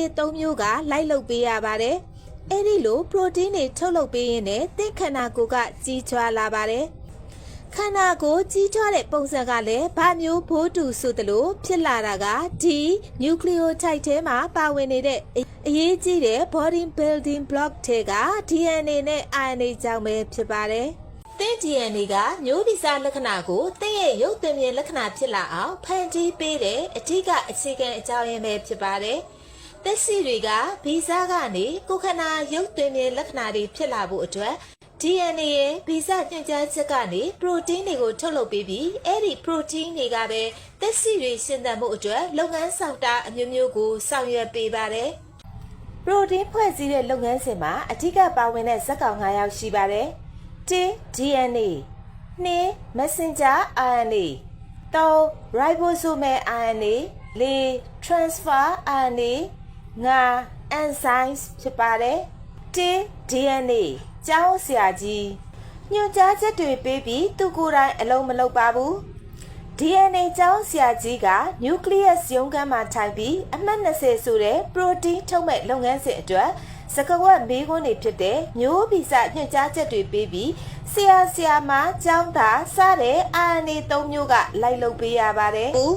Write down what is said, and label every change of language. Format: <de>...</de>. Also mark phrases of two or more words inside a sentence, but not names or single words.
<my>3 မျိုးကလိုက်လုပ်ပေးရပါတယ်။အဲ့ဒီလို protein တွေထုတ်လုပ်ပေးရင်းနဲ့သင်ခန္ဓာကိုယ်ကကြီးထွားလာပါတယ်။ခန္ဓာကိုယ်ကြီးထွားတဲ့ပုံစံကလည်းဘာမျိုးဘိုးတူဆိုသလိုဖြစ်လာတာကဒီ nucleotide ထဲမှာပါဝင်နေတဲ့အရေးကြီးတဲ့</my> <en>body building block</en> <my>ထဲက DNA နဲ့ RNA ကြောင့်ပဲဖြစ်ပါတယ်။သင် DNA ကမျိုးဗီဇလက္ခဏာကို သင်ရဲ့ရုပ်သွင်းပြင်လက္ခဏာဖြစ်လာအောင်ဖန်တီးပေးတဲ့အဓိကအခြေခံအကြောင်းရင်းပဲဖြစ်ပါတယ်။သက်ရှိတွေကဗီဇကနေကိုယ်ခန္ဓာရုပ်သွင်းပြင်လက္ခဏာတွေဖြစ်လာဖို့အတွက်DNA ရဲ့ဗီဇညွှန်ကြားချက်ကနေ protein တွေကိုထုတ်လုပ်ပေးပြီးအဲ့ဒီ protein တွေကပဲသက်ရှိတွေရှင်သန်မှုအတွက်လုပ်ငန်းဆောင်တာအမျိုးမျိုးကိုဆောင်ရွက်ပေးပါတယ်။ protein ဖွဲ့စည်းတဲ့လုပ်ငန်းစဉ်မှာအဓိကပါဝင်တဲ့ဇာတ်ကောင်9ယောက်ရှိပါတယ်။ 1.</my> <en>DNA 2. messenger RNA 3. ribosomal RNA 4. transfer RNA 5.</en> <my>enzymes ဖြစ်ပါတယ်။ 1. DNAကျောင်းဆရာကြီးညွှန်ကြားချက်တွေပေးပြီးသူကိုယ်တိုင်အလုံးမလုပ်ပါဘူး DNA ကျောင်းဆရာကြီးက nucleus ရုံးခန်းမှာထိုင်ပြီးအမှတ်20ဆိုတဲ့ protein ထုတ်မဲ့လုပ်ငန်းစဉ်အတွက်စကားဝတ်မေးခွန်းတွေဖြစ်တဲ့မျိုးဗီဇညွှန်ကြားချက်တွေပေးပြီးဆရာမကျောင်းသားစတဲ့ RNA 3မျိုးကလိုက်လုပ်ပေးရပါတယ်</my>